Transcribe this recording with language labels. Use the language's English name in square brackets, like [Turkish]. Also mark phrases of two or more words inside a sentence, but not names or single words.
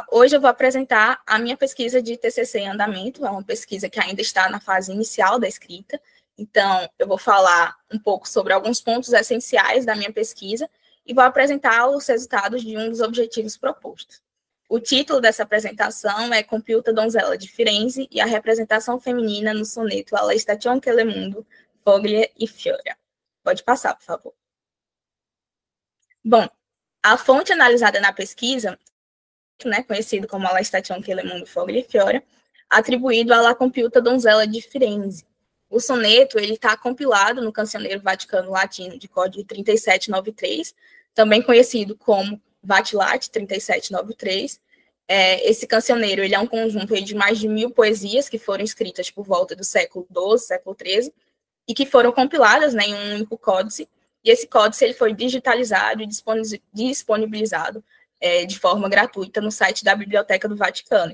[Portuguese] Hoje eu vou apresentar a minha pesquisa de TCC em andamento, é uma pesquisa que ainda está na fase inicial da escrita, então eu vou falar um pouco sobre alguns pontos essenciais da minha pesquisa e vou apresentar os resultados de um dos objetivos propostos. O título dessa apresentação é Compiuta Donzella de Firenze e a representação feminina no soneto alla Station che le mondo, foglie e fiora. Pode passar, por favor. Bom, a fonte analisada na pesquisa, né, conhecido como alla Station che le mondo, foglie e fiora, atribuído à La Compiuta Donzella de Firenze. O soneto está compilado no Cancioneiro Vaticano Latino de código 3793, também conhecido como Vatilat 3793. Esse cancioneiro ele é um conjunto de mais de 1000 poesias que foram escritas por volta do século XII, século XIII, e que foram compiladas, né, em um único códice, e esse códice ele foi digitalizado e disponibilizado de forma gratuita no site da Biblioteca do Vaticano.